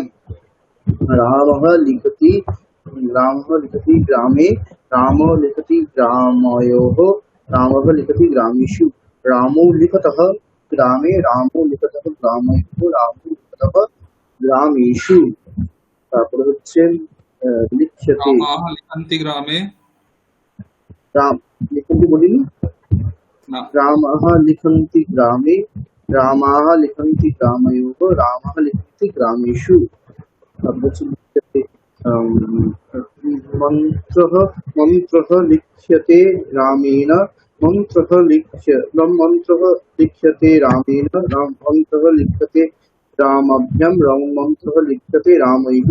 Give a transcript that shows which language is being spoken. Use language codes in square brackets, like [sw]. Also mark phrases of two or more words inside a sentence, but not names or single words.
[sa] रामः लिखति ग्रामे, रामो लिखति ग्रामयोः, रामः लिखति ग्रामेषु। रामो लिखतः ग्रामे, रामो लिखतः ग्रामयोः, रामो लिखतः ग्रामेषु। [bn] তারপরে হচ্ছে লিখ্যতে, [sa] রামাহ লিখন্তি গ্রামে, [bn] লিখন্তি বলিনি, না [sa] रामः लिखन्ति ग्रामे, रामाः लिखन्ति ग्रामयोः, रामः लिखन्ति ग्रामेषु। मन्त्रः लिख्यते रामेण, मन्त्रः लिख्यते रामेण, मन्त्रः लिख्यते रामाभ्यां, मन्त्रः लिख्यते रामैः।